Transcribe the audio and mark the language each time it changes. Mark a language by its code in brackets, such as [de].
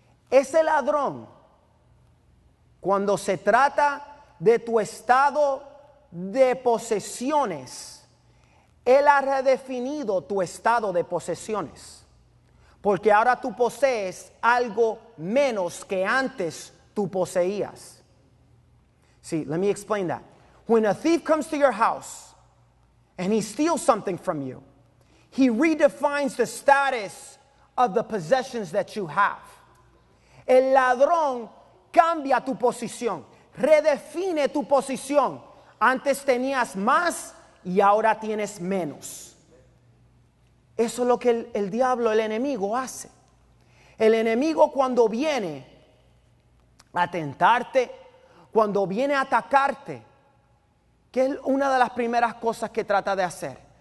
[es] Ese ladrón, cuando se trata de tu estado de posesiones, él ha redefinido tu estado de posesiones. Porque ahora tú posees algo menos que antes tú poseías. [en] See, let me explain that. When a thief comes to your house and he steals something from you, he redefines the status of the possessions that you have. [es] El ladrón cambia tu posición, redefine tu posición. Antes tenías más y ahora tienes menos. Eso es lo que el diablo, el enemigo, hace. El enemigo cuando viene a tentarte, cuando viene a atacarte, ¿qué es una de las primeras cosas que trata de hacer?